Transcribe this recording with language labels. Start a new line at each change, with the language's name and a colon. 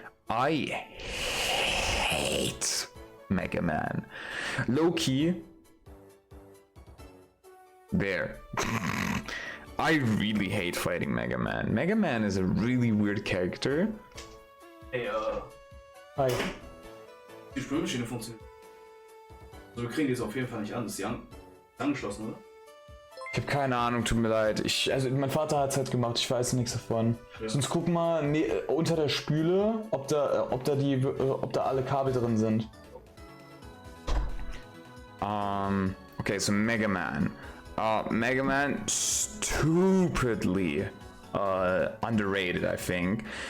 English: I hate Mega Man. Low key. There. I really hate fighting Mega Man. Mega Man is a really weird character. Hey, Hi.
German: die Spülmaschine funktioniert. Also wir kriegen die jetzt auf jeden Fall nicht an. Ist die angeschlossen, oder? Ich habe keine Ahnung, tut mir leid. Also mein Vater hat es halt gemacht, ich weiß nichts davon. Ja. Sonst guck mal unter der Spüle, ob da alle Kabel drin sind.
English: Okay, so Mega Man. Mega Man, stupidly underrated, I think.